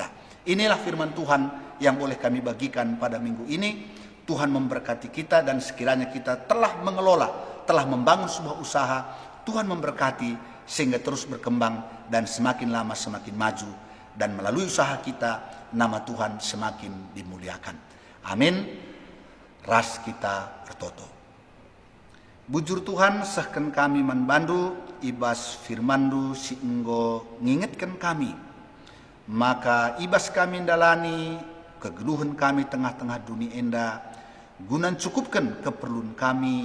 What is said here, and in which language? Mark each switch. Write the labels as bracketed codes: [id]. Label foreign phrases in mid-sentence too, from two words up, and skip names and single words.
[id] Inilah firman Tuhan yang boleh kami bagikan pada minggu ini. Tuhan memberkati kita, dan sekiranya kita telah mengelola, telah membangun sebuah usaha, Tuhan memberkati sehingga terus berkembang dan semakin lama semakin maju, dan melalui usaha kita nama Tuhan semakin dimuliakan. [btx] Amin. Ras kita bertoto. Bujur Tuhan sahken kami manbandu ibas firmandu si enggo ngingetkan kami, maka ibas kami dalani kegeluhan kami tengah-tengah dunia enda, gunan cukupkan keperluan kami.